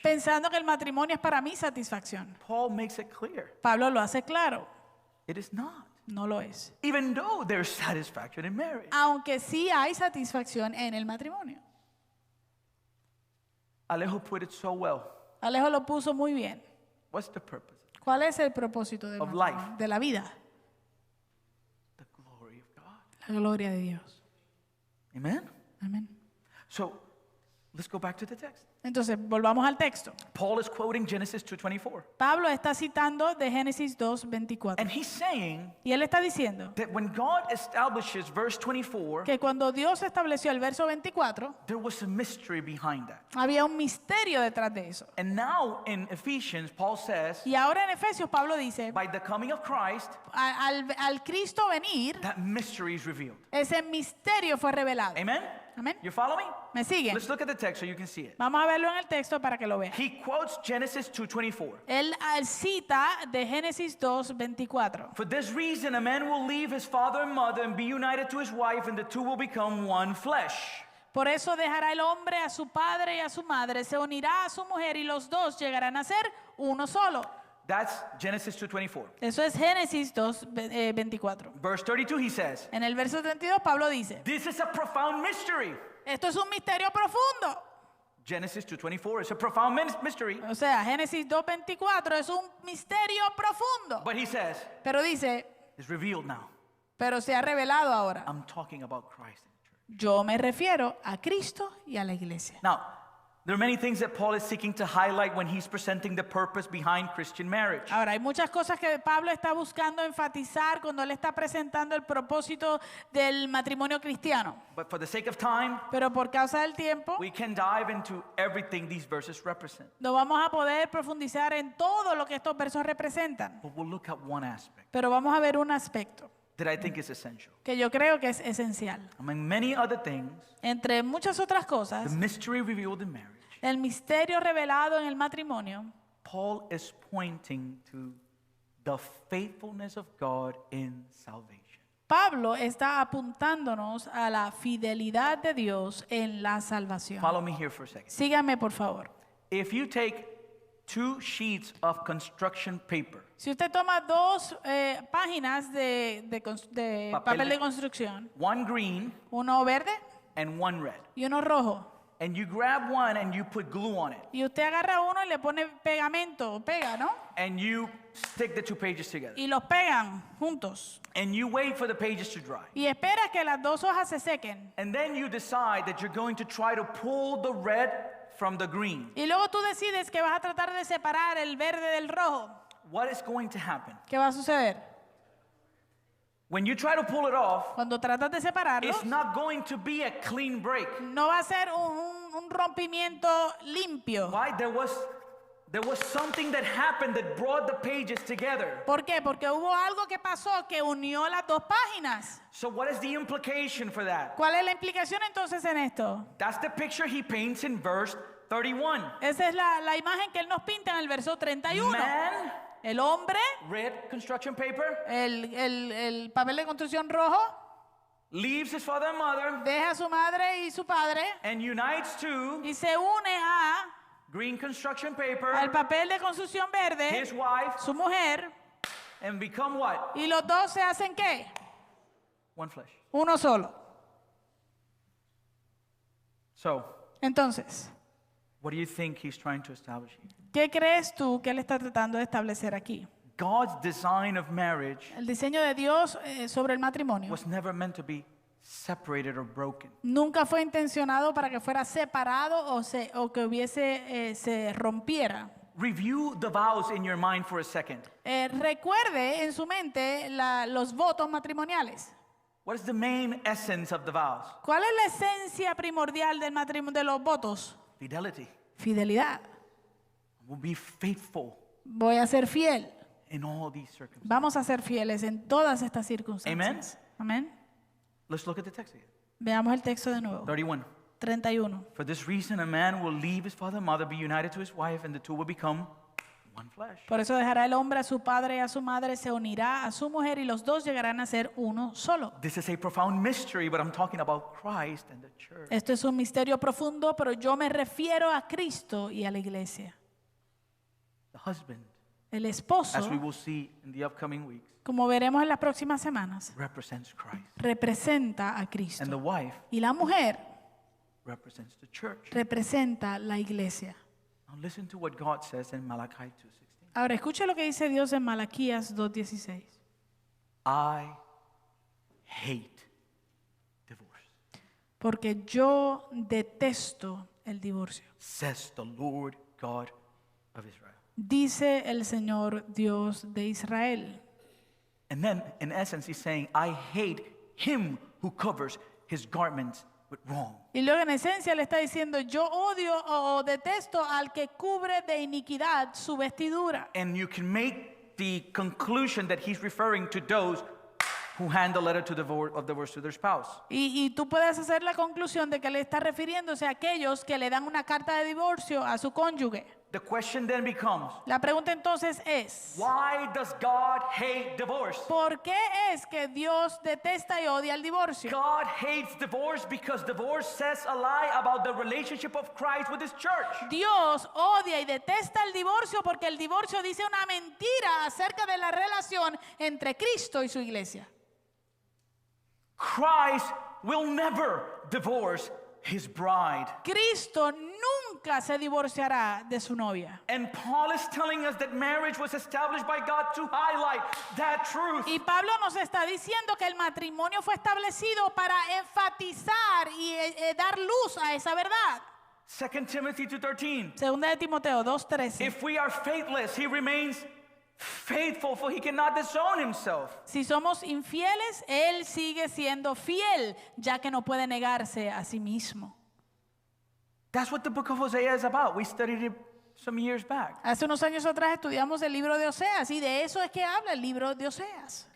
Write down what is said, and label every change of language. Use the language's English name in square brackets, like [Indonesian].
[Spanish] pensando que el matrimonio es para mi satisfacción. [English] Paul makes it clear. [Spanish] Pablo lo hace claro, [English] It is not. [Spanish] no lo es. [English] Even though there's satisfaction in marriage. [Spanish] Aunque sí hay satisfacción en el matrimonio. [English] Alejo put it so well. [Spanish] Alejo lo puso muy bien. [English] What's the purpose? [Spanish] ¿Cuál es el propósito del [English] Of [Spanish] matrimonio? [English] life. [Spanish] De la vida? [English] The glory of God. [Spanish] La gloria de Dios. [English] Amen? [Spanish] Amén. [English] So let's go back to the text. [Spanish] Entonces, volvamos al texto. [English] Paul is quoting Genesis 2:24. [Spanish] Pablo está citando de Génesis 2:24. [English] And he's saying [Spanish] Y él está diciendo [English] that when God establishes verse 24, [Spanish] que cuando Dios estableció el verso 24, [English] there was a mystery behind that. [Spanish] había un misterio detrás de eso. [English] And now in Ephesians, Paul says, [Spanish] Y ahora en Efesios, Pablo dice, [English] by the coming of Christ, [Spanish] al Cristo venir, [English] that mystery is revealed. [Spanish] ese misterio fue revelado. [English] Amen? [Spanish] Amén. [English] You follow me? [Spanish] ¿Me siguen? [English] Let's look at the text so you can see it. [Spanish] Vamos a verlo en el texto para que lo vean. [English] He quotes Genesis 2:24. [Spanish] Él cita de Génesis 2:24. [English] For this reason, a man will leave his father and mother and be united to his wife, and the two will become one flesh. [Spanish] Por eso dejará el hombre a su padre y a su madre, se unirá a su mujer y los dos llegarán a ser uno solo. [English] That's Genesis 2:24. [Spanish] Eso es Génesis 2:24. [English] Verse 32, he says, [Spanish] En el verso 32 Pablo dice, [English] this is a profound mystery. [Spanish] esto es un misterio profundo. [English] Genesis 2:24 is a profound mystery. [Spanish] O sea, Génesis 2:24 es un misterio profundo. [English] But he says, [Spanish] Pero dice, [English] it's revealed now. [Spanish] pero se ha revelado ahora. [English] I'm talking about Christ and the church. [Spanish] Yo me refiero a Cristo y a la iglesia. [English] Now, there are many things that Paul is seeking to highlight when he's presenting the purpose behind Christian marriage. [Spanish] Ahora, hay muchas cosas que Pablo está buscando enfatizar cuando él está presentando el propósito del matrimonio cristiano. [English] But for the sake of time, [Spanish] Pero por causa del tiempo, [English] we can dive into everything these verses represent. [Spanish] no vamos a poder profundizar en todo lo que estos versos representan. [English] But we'll look at one aspect [Spanish] Pero vamos a ver un aspecto [English] that I think is essential. [Spanish] que yo creo que es esencial. [English] Among many other things, [Spanish] Entre muchas otras [English] the [Spanish] cosas, [English] mystery revealed in marriage, [Spanish] el misterio revelado en el matrimonio, [English] Paul is pointing to the faithfulness of God in salvation. [Spanish] Pablo está apuntándonos a la fidelidad de Dios en la salvación. [English] Follow me here for a second. [Spanish] Síganme, por favor. [English] If you take 2 sheets of construction paper, [Spanish] Si usted toma dos páginas de papel de construcción, [English] one green [Spanish] uno verde [English] and one red, [Spanish] y uno rojo, [English] and you grab one and you put glue on it, [Spanish] y usted agarra uno y le pone pegamento, pega, ¿no? [English] and you stick the 2 pages together, [Spanish] Y los pegan juntos. [English] and you wait for the pages to dry. [Spanish] Y espera que las dos hojas se sequen. [English] And then you decide that you're going to try to pull the red from the green. [Spanish] Y luego tú decides que vas a tratar de separar el verde del rojo. [English] What is going to happen? [Spanish] ¿Qué va a suceder? [English] When you try to pull it off, [Spanish] Cuando tratas de separarlos, [English] it's not going to be a clean break. [Spanish] no va a ser un rompimiento limpio. [English] Why? There was something that happened that brought the pages together. [Spanish] ¿Por qué? Porque hubo algo que pasó que unió las dos páginas. [English] So what is the implication for that? [Spanish] ¿Cuál es la implicación entonces en esto? [English] That's the picture he paints in verse 31. [Spanish] Esa es la imagen que él nos pinta en el verso 31. [English] Man, [Spanish] El hombre, [English] red construction paper, [Spanish] el papel de construcción rojo, [English] leaves his father and mother [Spanish] deja a su madre y su padre [English] and unites to [Spanish] y se une a [English] green construction [Spanish] al [English] paper, [Spanish] papel de construcción verde, [English] his wife, [Spanish] su mujer, [English] and become what? [Spanish] y los dos se hacen ¿qué? [English] One flesh. [Spanish] Uno solo. [English] So, [Spanish] Entonces, [English] what do you think he's trying to establish here? [Spanish] ¿qué crees tú que él está tratando de establecer aquí? [English] God's design of marriage [Spanish] El diseño de Dios sobre el matrimonio [English] was never meant to be separated or broken. [Spanish] nunca fue intencionado para que fuera separado o que se rompiera. [English] Review the vows in your mind for a second. [Spanish] Recuerde en su mente los votos matrimoniales. [English] What is the main essence of the vows? [Spanish] ¿Cuál es la esencia primordial del matrimonio, de los votos? [English] Fidelity. [Spanish] Fidelidad. [English] We'll be faithful [Spanish] Voy a ser fiel. [English] in all these circumstances. [Spanish] Vamos a ser fieles en todas estas circunstancias. Amén. [English] Let's look at the text again. [Spanish] Veamos el texto de nuevo. [English] 31. [Spanish] 31. [English] For this reason, a man will leave his father and mother, be united to his wife, and the two will become one flesh. [Spanish] Por eso dejará el hombre a su padre y a su madre, se unirá a su mujer y los dos llegarán a ser uno solo. [English] This is a profound mystery, but I'm talking about Christ and the church. [Spanish] Esto es un misterio profundo, pero yo me refiero a Cristo y a la iglesia. [English] The husband, [Spanish] El esposo, [English] as we will see in the upcoming weeks, [Spanish] como veremos en las próximas semanas, [English] represents Christ. [Spanish] representa a [English] And the [Spanish] Cristo. [English] wife [Spanish] Y la mujer [English] represents the church. [Spanish] representa la iglesia. [English] Now listen to what God says in Malachi 2:16. [Spanish] Ahora escuche lo que dice Dios en Malaquías 2:16. [English] I hate divorce, [Spanish] Porque yo detesto el divorcio. [English] says the Lord God of Israel. [Spanish] Dice el Señor Dios de Israel. [English] And then, in essence, he's saying, I hate him who covers his garments with wrong. [Spanish] Y luego en esencia le está diciendo, yo odio o detesto al que cubre de iniquidad su vestidura. [English] And you can make the conclusion that he's referring to those who hand the letter to of divorce to their spouse. [Spanish] Y tú puedes hacer la conclusión de que le está refiriéndose a aquellos que le dan una carta de divorcio a su cónyuge. [English] The question then becomes, [Spanish] La pregunta entonces es, [English] why does God hate divorce? [Spanish] ¿por qué es que Dios detesta y odia el divorcio? [English] God hates divorce because divorce says a lie about the relationship of Christ with his church. [Spanish] Dios odia y detesta el divorcio porque el divorcio dice una mentira acerca de la relación entre Cristo y su iglesia. [English] Christ will never divorce his bride. [Spanish] Cristo nunca se divorciará de su novia. [English] And Paul is telling us that marriage was established by God to highlight that truth. [Spanish] Y Pablo nos está diciendo que el matrimonio fue establecido para enfatizar y dar luz a esa verdad. [English] 2 Timothy 2:13. [Spanish] Segunda de Timoteo 2:13. [English] If we are faithless, he remains faithful, for he cannot disown himself. [Spanish] Si somos infieles, él sigue siendo fiel, ya que no puede negarse a sí mismo. [English] That's what the book of Hosea is about. We studied it some years back. [Spanish] Hace unos años atrás estudiamos el libro de Oseas y de eso es que habla el libro de Oseas.